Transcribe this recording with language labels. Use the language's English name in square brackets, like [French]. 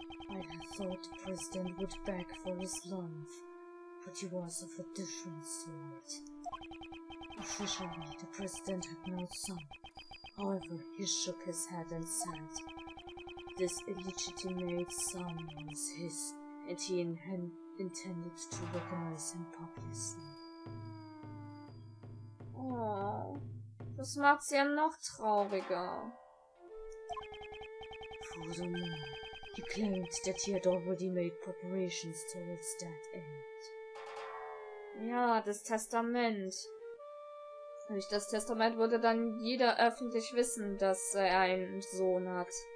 [English] I had thought the President would beg for his life, but he was of a different sort. Officially, the President had no son. However, he shook his head and said, this illegitimate son was his, and he intended to recognize him publicly. [German] Oh, das macht sie ja noch trauriger. [English] Furthermore, he claimed that he had already made preparations towards that end. [German] Ja, das Testament. Durch das Testament würde dann jeder öffentlich wissen, dass er einen Sohn hat.